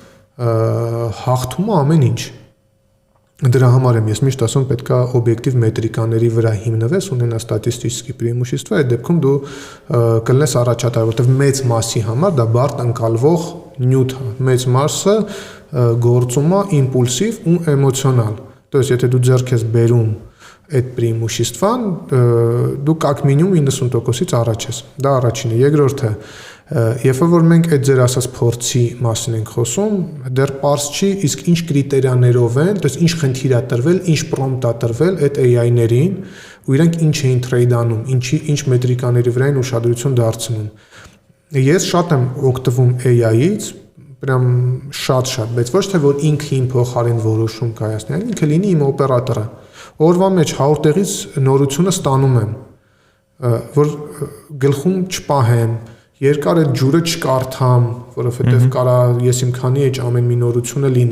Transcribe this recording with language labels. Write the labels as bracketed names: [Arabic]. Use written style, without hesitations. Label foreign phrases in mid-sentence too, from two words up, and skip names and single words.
[Armenian] հաղթում է ամեն ինչ։ Դրա համար եմ ես միշտ ասում պետքա օբյեկտիվ մետրիկաների վրա հիմնվես, ունենաս [Russian] статистические преимущества, [Armenian] այդ դեպքում դու կլինես առաջատար, որտեղ մեծ մասի համար դա բարդ ընկալվող նյութ է։ Մեծ մասը գործում է իմպուլսիվ ու էմոցիոնալ։ [Russian] То есть [Armenian] եթե դու ձեռք ես բերում այդ преимуществան, դու [Russian] как минимум [Armenian] 90%-ից առաջ ես։ Դա առաջինը, երկրորդը Երբ որ մենք այդ ձեր ասած փորձի մասին ենք խոսում, դեռ པարզ չի, իսկ ինչ կրիտերիաներով են, [Russian] то есть [Armenian] ինչ խնդիր է տրվել, ինչ պրոմպտ է տրվել այդ AI-ներին, ու իրանք ինչ էին trade-անում, ինչ մետրիկաների վրա են ուշադրություն դարձնում։ Ես շատ եմ օգտվում AI-ից, прям շատ, բայց ոչ թե որ ինքը իմ փոխարեն որոշում կայացնի, այլ ինքը լինի իմ օպերատորը։ Օրվա մեջ 100 տեղից նորությունը ստանում եմ, որ գլխում չպահեմ Երկար այդ ջուրը չկարդամ, որովհետև կարա ես իմ քանի էջ ամեն մի նորությունը լինի։